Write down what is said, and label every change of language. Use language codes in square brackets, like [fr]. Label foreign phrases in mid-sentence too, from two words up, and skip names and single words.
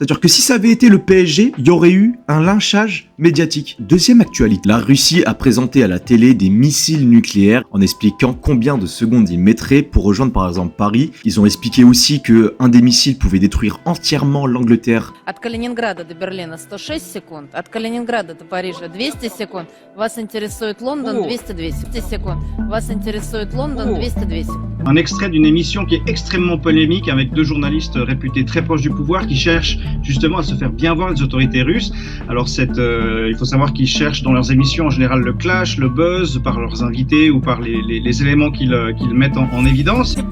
[fr] C'est-à-dire que si ça avait été le PSG, il y aurait eu un lynchage médiatique. Deuxième actualité, la Russie a présenté à la télé des missiles nucléaires en expliquant combien de secondes ils mettraient pour rejoindre par exemple Paris. Ils ont expliqué aussi que un des missiles pouvait détruire entièrement l'Angleterre. [ru] От Калининграда до Берлина 106 секунд, от Калининграда до Парижа 200 секунд. Вас интересует Лондон 200 секунд. Вас интересует Лондон 200 секунд. [fr] Un extrait d'une émission qui est extrêmement polémique avec 2 journalistes réputés très proches du pouvoir qui cherchent justement à se faire bien voir les autorités russes. Alors il faut savoir qu'ils cherchent dans leurs émissions en général le clash, le buzz par leurs invités ou par les éléments qu'ils mettent en évidence.